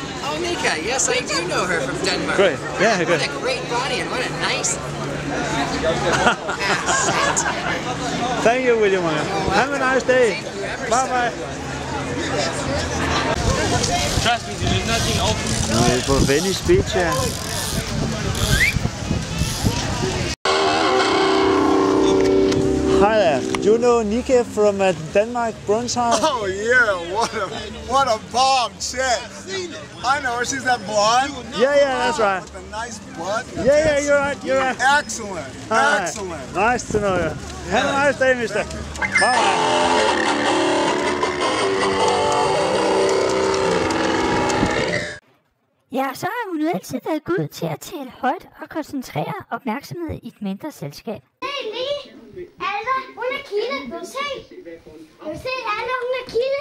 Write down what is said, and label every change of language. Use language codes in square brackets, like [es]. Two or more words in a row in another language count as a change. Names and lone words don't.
[en] Oh, Nika. Yes, I do know her from Denmark. Great. Yeah, good. What a great body and what a nice ass. Thank you, William. Have a nice day. Bye bye. Trust me, there's nothing open. [da] Vi er på Venice Beach her. [en] Hi there. Do you know Nikki from Denmark, Brøndshøj? Oh yeah, what a bomb chick. I know her, she's that blonde. Yeah, that's right. With a nice butt. Yeah, you're right. Excellent, Hi. excellent. Nice to know you. Have a nice day, mister. Bye. [da] Ja, så har hun jo altid været god til at tale højt og koncentrere opmærksomhed i et mindre selskab. Hey, lige. Alva, hun er kilde. Vil du se? Vil du se, Alva, hun er kilde?